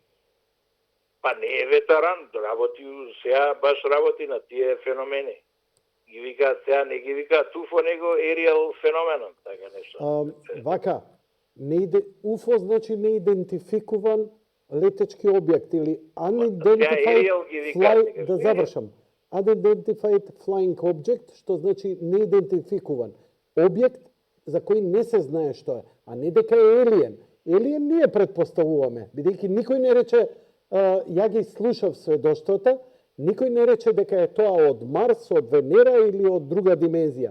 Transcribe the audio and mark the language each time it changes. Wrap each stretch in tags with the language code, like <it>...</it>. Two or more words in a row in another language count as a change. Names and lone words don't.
<mk>Па не е ветеран, сега баш работи на тие феномени. Ги викаат сега, не ги викаат УФО, него</mk> <en>aerial phenomenon,</en> <mk>така нешто. Вака, УФО значи неидентификуван летечки објект или</mk> <en>unidentified fly,</en> <mk>да завршам.</mk> <en>Unidentified flying object,</en> <mk>што значи неидентификуван објект за кој не се знае што е, а не дека е елиен. Елиен ние предпоставуваме, бидејќи никој не рече, ја ги слушав сведоштвата, никој не рече дека е тоа од Марс, од Венера или од друга димензија.</mk>